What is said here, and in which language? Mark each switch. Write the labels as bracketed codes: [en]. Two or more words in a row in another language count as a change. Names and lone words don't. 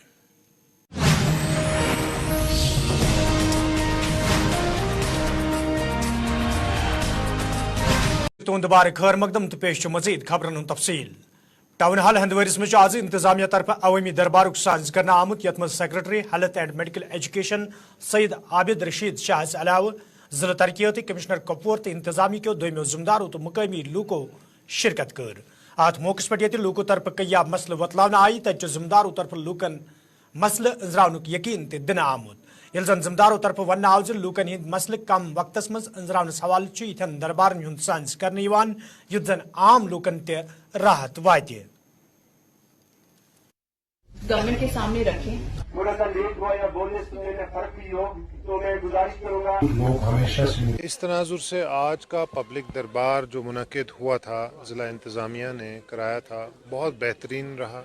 [ks] तुंद बार खैर मकदम तो पेश मजीद खबरन तफसील। टाउन हाल हंदवरिस में आज इंतजामिया तरफ अवामी दरबार साज कर आमुत, यथ [en] Secretary Health and Medical Education [ks] सईद आबिद रशीद शाह अलाव जिला तरक्याती कमिश्नर कपवर तो इंतजामी के दोमो जिम्मेदारों तो मुकामी लूको शिरकत कर। अत मौके पे ये लूको तरफ कया मसल वतलान आई, तत जिम्मेदारों तरफ लूकन मसल अंजरान यकीन दिन आमुत। यल जन जिम्मेदारों तरफ वन आव लूकन हिंद मसल कम वक्तस मज अंजरान हवाल इथन दरबारन हुंद साज कर युत जन आम लूकन ते राहत वात। [hi] गवर्नमेंट के सामने रखें। थोड़ा सा लेट हुआ या बोलने सुनने में फर्क भी हो तो मैं गुजारिश करूंगा। लोग हमेशा इस तनाजुर से आज का पब्लिक दरबार जो मुनक्किद हुआ था, ज़िला इंतज़ामिया ने कराया था, बहुत बेहतरीन रहा।